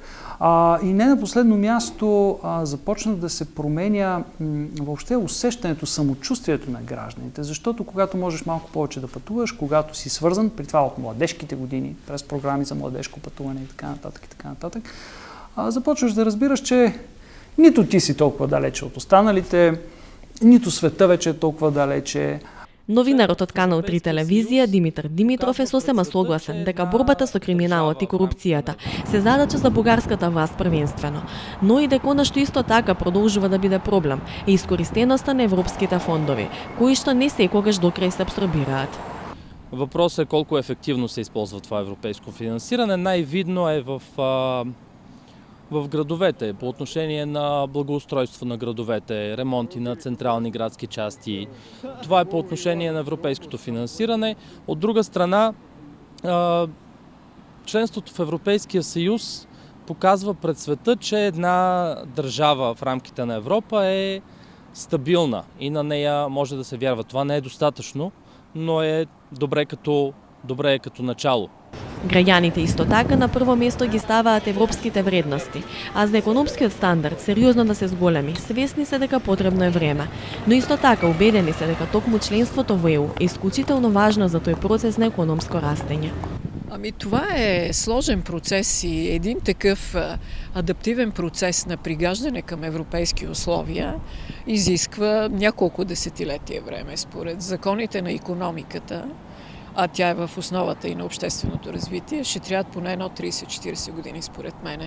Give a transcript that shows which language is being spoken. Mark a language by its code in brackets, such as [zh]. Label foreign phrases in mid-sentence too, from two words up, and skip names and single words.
[bg] И не на последно място започна да се променя въобще усещането, самочувствието на гражданите, защото когато можеш малко повече да пътуваш, когато си свързан, при това от младежките години, през програми за младежко пътуване и така нататък, започваш да разбираш, че нито ти си толкова далече от останалите, нито света вече е толкова далече. [mk] Новинарот од Канал 3 телевизија Димитар Димитров е сосема согласен дека борбата со криминалот и корупцијата се задача за бугарската власт првенствено, но и дека она што исто така продолжува да биде проблем е искористеноста на европските фондови, кои што не секогаш докрај се абсорбираат. [bg] Въпросът е колко ефективно се използва това европейско финансиране. Най-видно е в градовете, по отношение на благоустройство на градовете, ремонти на централни градски части. Това е по отношение на европейското финансиране. От друга страна, членството в Европейския съюз показва пред света, че една държава в рамките на Европа е стабилна и на нея може да се вярва. Това не е достатъчно, но е добре като начало. [mk] Граѓаните исто така на прво место ги ставаат европските вредности, а за економскиот стандард сериозно да се зголеми, свесни се дека потребно е време, но исто така убедени се дека токму членството во ЕУ е исклучително важно за тој процес на економско растење. [bg] Това е сложен процес и един такъв адаптивен процес на пригаждане към европейски условия изисква няколко десетилетия време според законите на икономиката, а тя е в основата и на общественото развитие, ще трябват поне едно 30-40 години, според мене.